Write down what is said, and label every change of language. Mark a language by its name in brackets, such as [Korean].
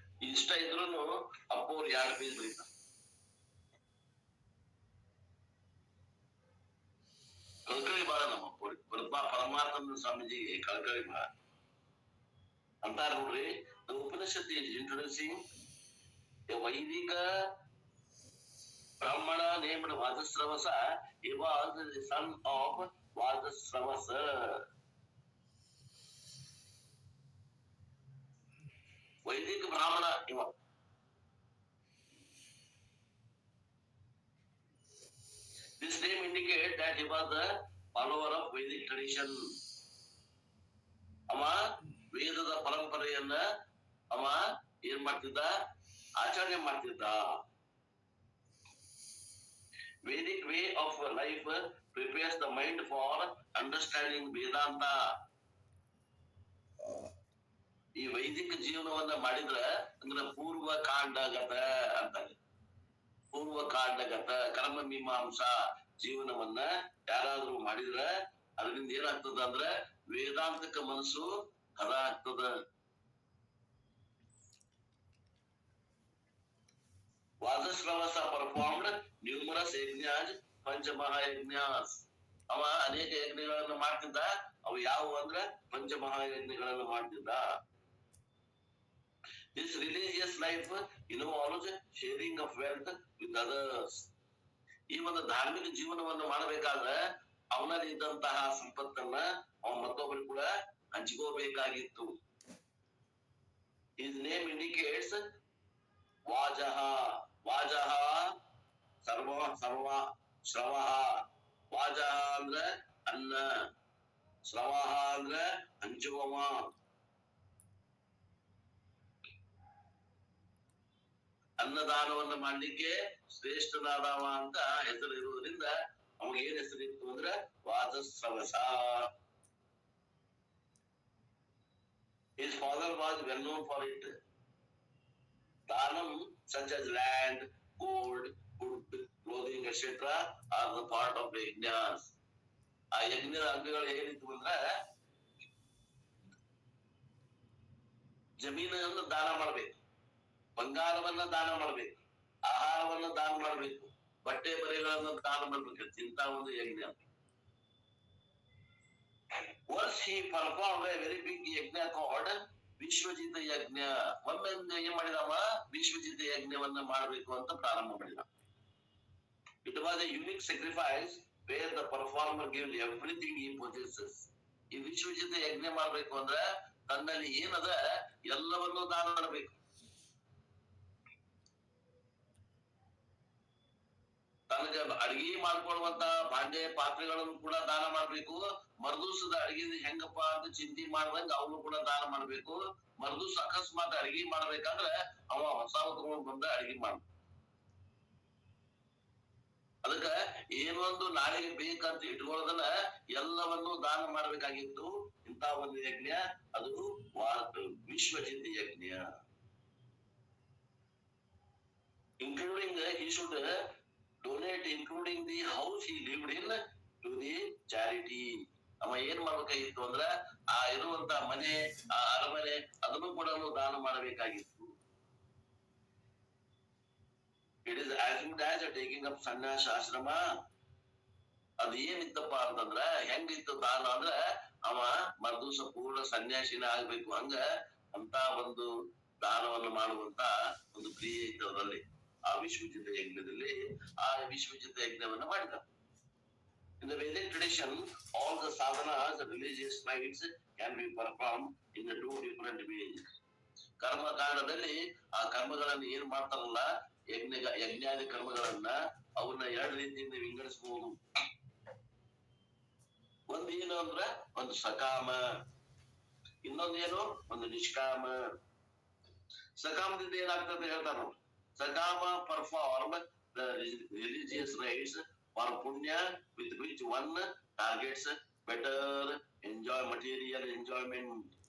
[Kannada] ಇಷ್ಟ ಇದ್ರು ಅಪ್ಪವ್ರು 2 ಪೇಜ್ ಬರೀತಾರೆ. ಕಳ್ಕಳಿ ಬಾಳ ನಮ್ಮ ಅಪ್ಪವ್ರಿಗೆ, ಪರಮಾತ್ಮ ಸ್ವಾಮೀಜಿಗೆ ಕಳ್ಕಳಿ ಬಾಳ ಅಂತಾರ ನೋಡ್ರಿ. [English] The Upanishad is introducing a Vedic Brahmana named Vajasravasa. He was the son of Vajasravasa. [Kannada] ವೈದಿಕ ಬ್ರಾಹ್ಮಣ ಇವ. [English] This name indicates that he was the follower of Vedic tradition. [Kannada] ಅವ ವೇದದ ಪರಂಪರೆಯನ್ನ ಅವ ಏನ್ ಮಾಡ್ತಿದ್ದ, ಆಚರಣೆ ಮಾಡ್ತಿದ್ದ. [English] Vedic way of life prepares the mind for understanding Vedanta. [Kannada] ಈ ವೈದಿಕ ಜೀವನವನ್ನ ಮಾಡಿದ್ರ ಅಂದ್ರೆ ಪೂರ್ವ ಕಾಂಡಗತ ಅಂತಾರೆ. ಪೂರ್ವ ಕಾಂಡಗತ ಕರ್ಮ ಮೀಮಾಂಸಾ ಜೀವನವನ್ನ ಯಾರಾದ್ರೂ ಮಾಡಿದ್ರ ಅದರಿಂದ ಏನಾಗ್ತದ ಅಂದ್ರ ವೇದಾಂತಕ ಮನಸ್ಸು ಹದ ಆಗ್ತದ. [English] Vajashravasa performed numerous yajnas panchamahayajnas. [Kannada] ಅವ ಅನೇಕ ಯಜ್ಞಗಳನ್ನ ಮಾಡ್ತಿದ್ದ. ಅವು ಯಾವುವು ಅಂದ್ರ ಪಂಚಮಹಾಯಜ್ಞಗಳನ್ನ ಮಾಡ್ತಿದ್ದ. [English] This religious life involves sharing of wealth with others. [Kannada] ಈ ಒಂದು ಧಾರ್ಮಿಕ ಜೀವನವನ್ನು ಮಾಡಬೇಕಾದ್ರೆ ಅವನಲ್ಲಿ ಇದ್ದಂತಹ ಸಂಪತ್ತನ್ನ ಅವನ ಮತ್ತೊಬ್ಬರು ಕೂಡ ಹಂಚಿಕೋಬೇಕಾಗಿತ್ತು. [English] His name indicates vajah. [Kannada] ವಾಜಃ ಸರ್ವ ಶ್ರವಃ. ವಾಜಃ ಅಂದ್ರೆ ಅನ್ನ, ಶ್ರವಃ ಅಂದ್ರೆ ಹಂಚುವವ. ಅನ್ನದಾನವನ್ನು ಮಾಡ್ಲಿಕ್ಕೆ ಶ್ರೇಷ್ಠನಾದವ ಅಂತ ಹೆಸರು ಇರುವುದರಿಂದ ಅವಾಗ ಏನ್ ಹೆಸರಿತ್ತು ಅಂದ್ರೆ ವಾಜಸ್ರವಸ. [English] His father was well known for it. Dhanam such as land, gold, food, clothing, etc. are the part of the yajnas. [Kannada] ಆ ಯಜ್ಞದ ಅಂಗಗಳು ಏನಿತ್ತು ಅಂದ್ರೆ ಜಮೀನನ್ನು ದಾನ ಮಾಡ್ಬೇಕು, ಬಂಗಾರವನ್ನ ದಾನ ಮಾಡ್ಬೇಕು, ಆಹಾರವನ್ನ ದಾನ ಮಾಡ್ಬೇಕು, ಬಟ್ಟೆ ಬರೆಗಳನ್ನು ದಾನ ಮಾಡ್ಬೇಕು. ಇಂತ ಒಂದು ಯಜ್ಞ. [English] Once he performed a very big yajna called Vishwajit yajna. [Kannada] ಒಮ್ಮೆ ಏನ್ ಮಾಡಿದವ, ವಿಶ್ವಜಿತ ಯಜ್ಞವನ್ನ ಮಾಡಬೇಕು ಅಂತ ಪ್ರಾರಂಭ ಮಾಡಿದ. [English] It was a unique sacrifice where the performer gives everything he possesses. [Kannada] ಈ ವಿಶ್ವಜಿತ ಯಜ್ಞ ಮಾಡ್ಬೇಕು ಅಂದ್ರೆ ತನ್ನಲ್ಲಿ ಏನದ ಎಲ್ಲವನ್ನೂ ದಾನ ಮಾಡಬೇಕು. ತನಗ ಅಡಿಗೆ ಮಾಡ್ಕೊಳ್ಳುವಂತ ಭಾಂಡೆ ಪಾತ್ರೆಗಳನ್ನು ಕೂಡ ದಾನ ಮಾಡ್ಬೇಕು. ಮರ್ದೂಸದ ಅಡಿಗೆ ಹೆಂಗಪ್ಪ ಅಂತ ಚಿಂತೆ ಮಾಡ್ದಂಗ ಅವನು ಕೂಡ ದಾನ ಮಾಡ್ಬೇಕು. ಮರ್ದೂಸ್ ಅಕಸ್ಮಾತ್ ಅಡಿಗೆ ಮಾಡ್ಬೇಕಂದ್ರೆ ಅವ ಹೊಸ ತಗೊಂಡ್ ಬಂದ ಅಡಿಗೆ ಮಾಡ. ಅದಕ್ಕ ಏನೊಂದು ನಾಳೆಗೆ ಬೇಕಂತ ಇಟ್ಕೊಳ್ಳೋದನ್ನ ಎಲ್ಲವನ್ನೂ ದಾನ ಮಾಡ್ಬೇಕಾಗಿತ್ತು. ಇಂತ ಒಂದು ಯಜ್ಞ ಅದು ವಿಶ್ವಜಿತ ಯಜ್ಞ. [English] Including he should donate including the house he lived in to the charity. [Kannada] ಅವ ಏನ್ ಮಾಡ್ಬೇಕಾಗಿತ್ತು ಅಂದ್ರ ಆ ಇರುವಂತ ಮನೆ, ಆ ಅರಮನೆ ಅದನ್ನು ಕೂಡ ದಾನ ಮಾಡಬೇಕಾಗಿತ್ತು. [English] It is as good as taking up sannyasa ashrama. [Kannada] ಅದ ಏನಿತ್ತಪ್ಪ ಅಂತಂದ್ರ ಹೆಂಗಿತ್ತು ದಾನ ಅಂದ್ರ ಅವ ಮರ್ದೂಸ ಪೂರ್ಣ ಸನ್ಯಾಸಿನ ಆಗ್ಬೇಕು. ಹಂಗ ಅಂತ ಒಂದು ದಾನವನ್ನು ಮಾಡುವಂತ ಒಂದು ಕ್ರಿಯೆ ಇತ್ತು ಅದರಲ್ಲಿ. ಆ ವಿಶ್ವಜಿತ ಯಜ್ಞದಲ್ಲಿ ಆ ವಿಶ್ವಜಿತ ಯಜ್ಞವನ್ನು ಮಾಡಿದ. In the Vedic tradition, all the sadhanas, the religious rites can be performed in the two different ways. ಕರ್ಮ ಕಾಂಡದಲ್ಲಿ ಆ ಕರ್ಮಗಳನ್ನು ಏನ್ ಮಾಡ್ತಾರಲ್ಲ, ಯಜ್ಞಾದಿ ಕರ್ಮಗಳನ್ನ ಅವನ್ನ ಎರಡು ರೀತಿಯಿಂದ ವಿಂಗಡಿಸಬಹುದು. ಒಂದೇನು ಅಂದ್ರ ಒಂದು ಸಕಾಮ, ಇನ್ನೊಂದೇನು ಒಂದು ನಿಷ್ಕಾಮ. ಸಕಾಮದಿಂದ ಏನಾಗ್ತದೆ ಹೇಳ್ತಾರ ನೋಡಿ. [English] Sakama perform the religious rites for punya with which one targets better material enjoyment.